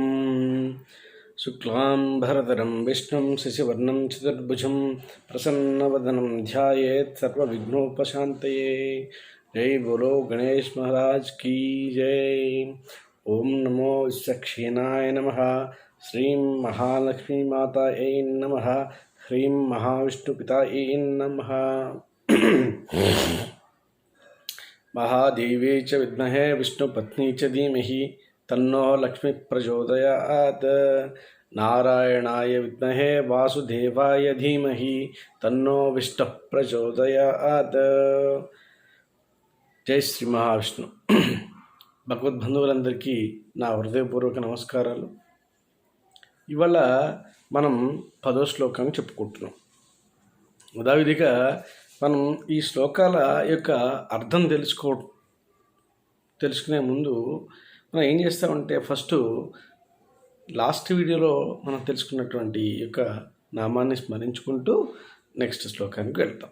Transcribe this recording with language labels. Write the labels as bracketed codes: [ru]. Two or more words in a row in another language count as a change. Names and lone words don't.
[sa] శుక్లాం భరధరం విష్ణుం శశివర్ణం చతుర్భుజం ప్రసన్నవదనం ధ్యాయేత్ సర్వవిఘ్నోపశాంతయే. [hi] जय बोलो गणेश महाराज की जय. [sa] ఓం నమో విశ్వక్షేణాయ నమః. శ్రీం మహాలక్ష్మీమాతాయై నమః. హ్రీం మహావిష్ణుపితాయై నమః. महादेवी च विद्महे विष्णुपत्नी च धीमहि तन्नो लक्ष्मी प्रचोदयात्. नारायणाय विद्महे वासुदेवाय धीमहि तन्नो विष्णुः प्रचोदयात्. [te] జై శ్రీ మహావిష్ణు. భగవద్బంధువులందరికీ నా హృదయపూర్వక నమస్కారాలు. ఇవాళ మనం 10వ శ్లోకాన్ని చెప్పుకుంటున్నాం. యథావిధిగా మనం ఈ శ్లోకాల యొక్క అర్థం తెలుసుకునే ముందు మనం ఏం చేస్తామంటే [en] first last [te] వీడియోలో మనం తెలుసుకున్నటువంటి యొక్క నామాన్ని స్మరించుకుంటూ నెక్స్ట్ శ్లోకానికి వెళ్తాం.